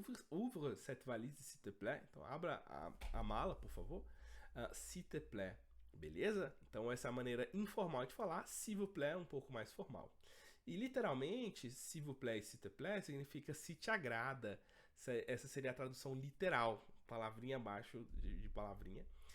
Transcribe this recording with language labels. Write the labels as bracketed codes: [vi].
[fr] Ouvre cette valise, s'il te plaît. [pt] Então, abra a mala, por favor. [fr] S'il te plaît. [pt] Beleza? Então, essa é a maneira informal de falar. S'il vous plaît é um pouco mais formal. E, literalmente, s'il vous plaît e s'il te plaît significa se te agrada. Essa seria a tradução literal. Palavrinha abaixo de palavrinha.